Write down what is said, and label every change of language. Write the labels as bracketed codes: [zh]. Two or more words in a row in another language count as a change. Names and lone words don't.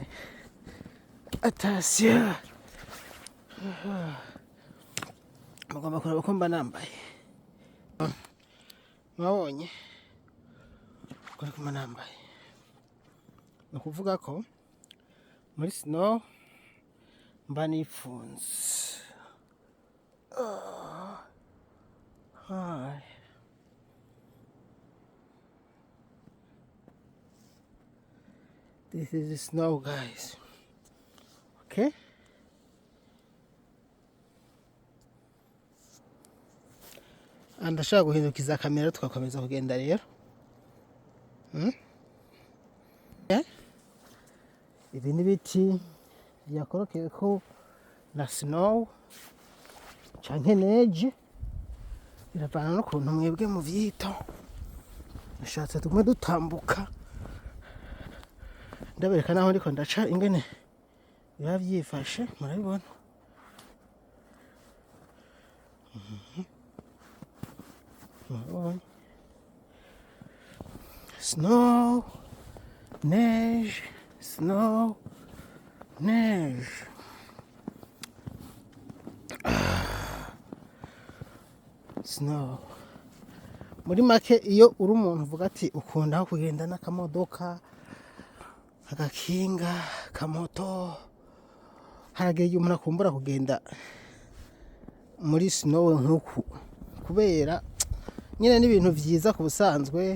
[rn] Atasiyo, mugomba kureba ko mba nambaye. Mwabonye ko mba nambaye, ni ukuvuga ko muri snow mba nipfunze. [en] Hi. This is the snow, guys. Okay? [rn] Ndashaka guhindukiza kamera tugakomeza kugenda rero. Ibi ni biti byakorokeko na snow canke neige, biravana n'ukuntu mwebwe mu vyito. Nashatse tumwe dutambuka ndabereka naho ndiko ndaca ingene biba vyifashe, murabibona. [en] Snow, neige, snow, neige. Snow. [rn] Muri make iyo uri umuntu uvuga ati ukunda aho kugenda n'akamodoka, agakinga, kamoto, harageye umuntu akumbura kugenda muri snow nk'uku, kubera nyine n'ibintu vyiza ku busanzwe.